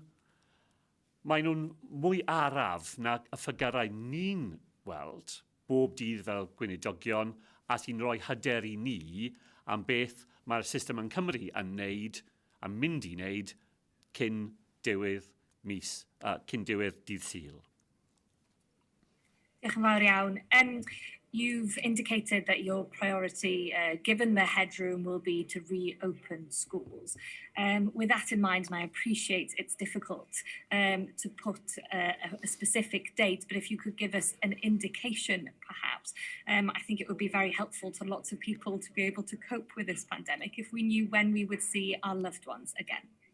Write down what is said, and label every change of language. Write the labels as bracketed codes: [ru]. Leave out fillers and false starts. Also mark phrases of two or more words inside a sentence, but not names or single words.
[cy] nhw'n mwy araf na y ffigurau ni'n weld bob dydd fel gweinidogion a sy'n rhoi hyder I ni am beth mae'r system yn Cymru yn wneud, a mynd I wneud cyn diwedd dydd Sul. Diolch yn fawr iawn. [en] You've indicated that your priority, given the headroom, will be to reopen schools. With that in mind, and I appreciate it's difficult to put a specific date, but if you could give us an indication, perhaps, I think it would be very helpful to lots of people to be able to cope with this pandemic if we knew when we would see our loved ones again.